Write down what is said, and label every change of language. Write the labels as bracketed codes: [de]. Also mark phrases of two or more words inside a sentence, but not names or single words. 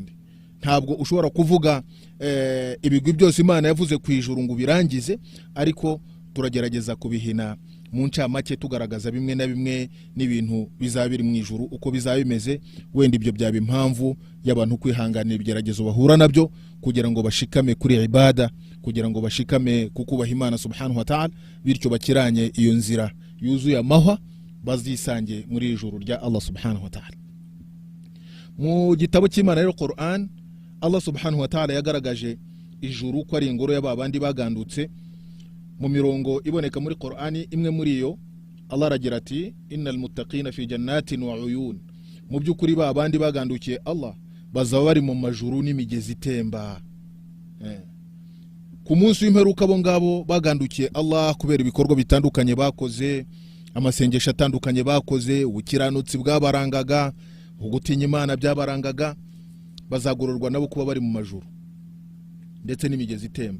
[rw] Ntabwo ushobora kuvuga ibigwi byose Imana yavuze ku ijuru ngo birangize, ariko turagerageza kubihina mu ncamake tugaragaza bimwe na bimwe n'ibintu bizabiri mu ijuru uko bizabimeze. Wenda ibyo byaba impamvu y'abantu kwihanganira ibigeragezo bahura nabyo kugira ngo bashikame kuri ibada, kugira ngo bashikame kukubaha Imana [ar] سبحانه وتعالى, [rw] bityo bakiranye iyo nzira yuzuye amahwa bazisange muri ijuru rya Allah [ar] سبحانه وتعالى. [rw] Mu gitabo cy'Imana rero Qur'an, Allah [ar] سبحانه وتعالى [rw] yagaragaje ijuru ko ari ingoro y'ababandi bagandutse mu mirongo iboneka muri Qur'ani. Imwe muri yo Allah aragira ati [ar] إن المتقين في جنات وعيون, [rw] mu byukuri babandi bagandukiye Allah bazaba bari mu majuru n'imigezi itemba. Ku munsi w'imperuka abo ngabo bagandukiye Allah kubera ibikorwa bitandukanye bakoze, amasengesho atandukanye bakoze, ubukiranutsi bwabarangaga, ugutinya Imana byabarangaga, bazagororwa nabo kuba bari mu majuru ndetse n'imigezi itemba.